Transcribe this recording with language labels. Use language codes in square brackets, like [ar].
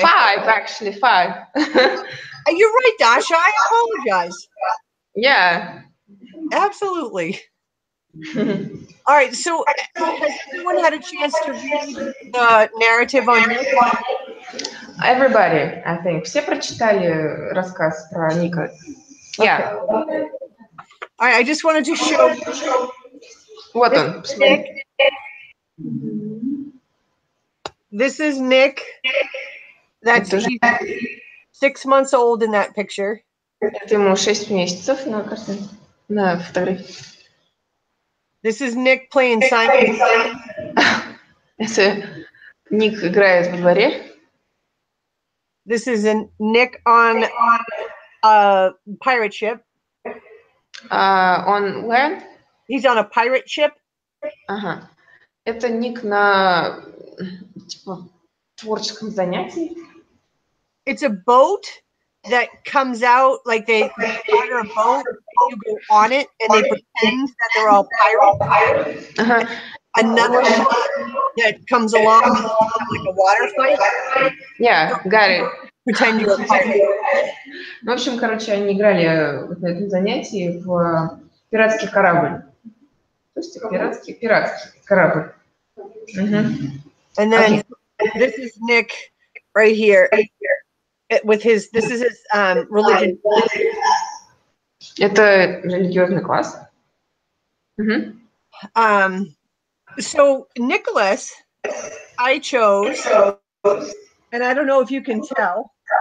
[en] 5, actually, 5. You're right, Dasha. I apologize. Yeah. Absolutely. All right. So has everyone had a chance to read the narrative on Nick? Everybody, I think. [ru] Все прочитали рассказ про Ника? [en] Yeah. All right. I just wanted to show. [ru] Вот он. [en] Nick. This is Nick. That's he's 6 months old in that picture. [ru] Это ему 6 месяцев на картинке, на фотографии. [en] This is Nick playing Simon. [ru] Это Ник играет во дворе. [en] This is Nick on a pirate ship. On where? He's on a pirate ship. [ru] Ага. Это Ник на типа творческом занятии. [en] It's a boat that comes out, like they hire a boat, and you go on it, and they pretend that they're all pirates. [ru] Ага. [en] Another shot that comes along, like a water fight. Yeah, got it. Pretend you're a pirate. [ru] Ну, в общем, короче, они играли вот на этом занятии в пиратский корабль. То есть пиратский корабль. [en] And then this is Nick right here with his. This is his religion. [ru] Это религиозный класс. [en] So Nicholas, I chose, and I don't know if you can tell.